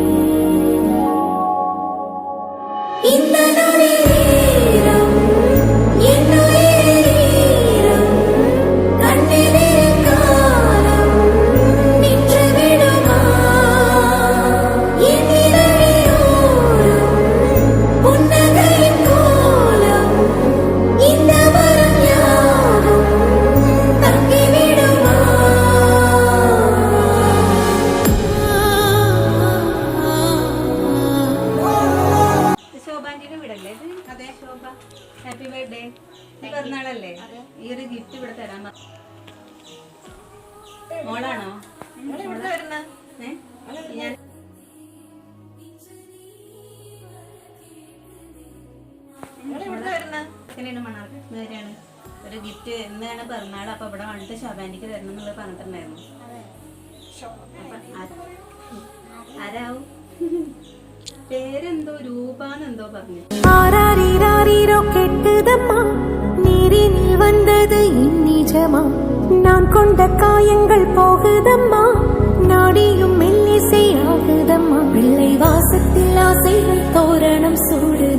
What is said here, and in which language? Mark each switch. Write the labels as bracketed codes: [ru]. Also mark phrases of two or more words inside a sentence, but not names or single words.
[ta] இந்த நேரம் என்னுயிர் ஈரம் கண்ணிலே காலம் நின்று விடுமா என் இதழியோரம் புன்னகையின் கோலம் இந்த வரம் யாவும் தங்கிவிடுமா [ml] ശോഭാന്റിന്റെ വീടല്ലേ ഇത്? അതെ ശോഭ. [en] Happy birthday. [ml] പിറന്നാളല്ലേ? ഈ ഒരു ഗിഫ്റ്റ് ഇവിടെ തരാൻ മോളാണോ? ഞാൻ മണ്ണാർക്കാണ്. ഒരു ഗിഫ്റ്റ് എന്നാണ് പിറന്നാൾ, അപ്പൊ ഇവിടെ വന്നിട്ട് ശോഭാന്റിക്ക് തരണം എന്നുള്ളത് പറഞ്ഞിട്ടുണ്ടായിരുന്നു. ആരാവും? പേരെന്തോ രൂപാന്നെന്തോ പറഞ്ഞു. [ta] ஆராரிராரிரோ கெட்டுதம்மா நீரினில் வந்தது இந்நிஜமா நான் கொண்ட காயங்கள் போகுதம்மா நாடியும் மெல்லிசை ஆகுதம்மா பிள்ளை வாசத்தில் ஆசைகள் தோரணம் சூ